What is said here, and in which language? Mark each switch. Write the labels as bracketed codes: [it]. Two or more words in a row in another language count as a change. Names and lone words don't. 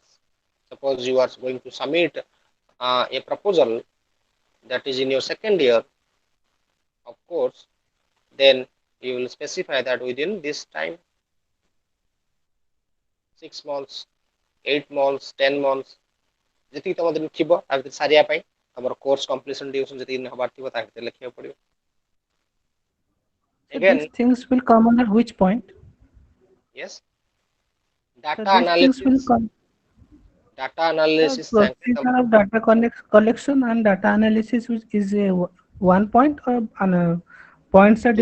[en] Suppose you are going to submit a proposal that is in your second year, of course, then you will specify that within this time, 6 months, 8 months, 10 months, [or] ଯେତିକି ତମ ଦିନ ଥିବ ତା ଭିତରେ ସାରିବା ପାଇଁ ତମର [en] course completion duration [or] ଯେତିକି ଦିନ ହବାର ଥିବ ତା ଭିତରେ ଲେଖିବାକୁ ପଡିବ. [en] So Again, these things will come under which point? yes, So data these things will analysis, come. data analysis ସାଙ୍ଗେ Procedure of data collection and data analysis is a one point or points are